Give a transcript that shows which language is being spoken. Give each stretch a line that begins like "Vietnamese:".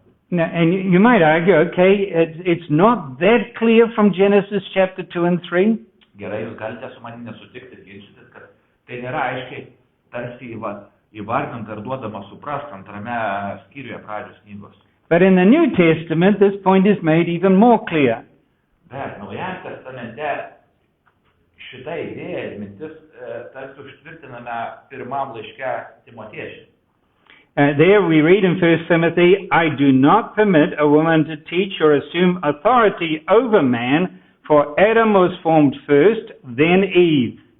English: Now, and you might argue, okay, it's not that clear from Genesis chapter 2 and 3.
Lithuanian: gerai, jūs galite su manimi nesutikti ir ginčytis, kad tai nėra aiškiai tarsi įvardinta ar duodama suprasti antrame skyriuje pradžios knygos.
English: But in the New Testament, this point is made even more clear.
Lithuanian: Bet Naujajame testamente šitą idėją ir mintis tarsi užtvirtiname pirmam laiške Timotiečiui.
English: There we read in 1 Timothy, I do not permit a woman to teach or assume authority over man, for Adam was formed first, then Eve.